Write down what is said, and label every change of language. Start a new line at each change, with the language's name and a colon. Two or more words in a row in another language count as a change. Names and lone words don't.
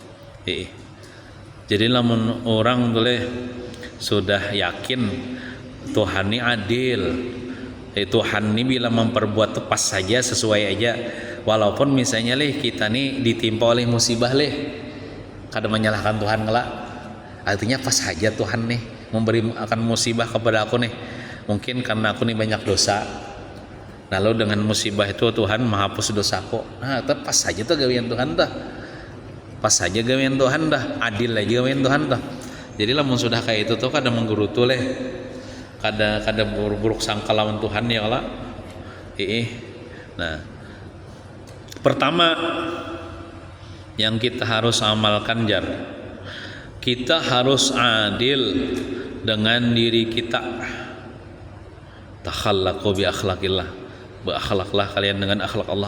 Banjar: Jadi lamun orang boleh sudah yakin Tuhan ini adil, Tuhan ini bila memperbuat tepat saja, sesuai aja, walaupun misalnya kita nih ditimpa oleh musibah kada menyalahkan Tuhan ngelak, artinya pas saja Tuhan nih memberi akan musibah kepada aku nih, mungkin karena aku nih banyak dosa, lalu dengan musibah itu Tuhan menghapus dosaku. Nah pas saja tuh gawean Tuhan dah, pas saja gawean Tuhan dah, adil aja gawean Tuhan dah. Jadi lamun sudah kayak itu tuh kada menggerutu kada buruk sangka lawan Tuhan ya Allah.
Indonesian: Nah, pertama yang kita harus amalkan kita harus adil dengan diri kita.
Arabic: تخلقوا بأخلاق الله,
Indonesian: berakhlaklah kalian dengan akhlak Allah.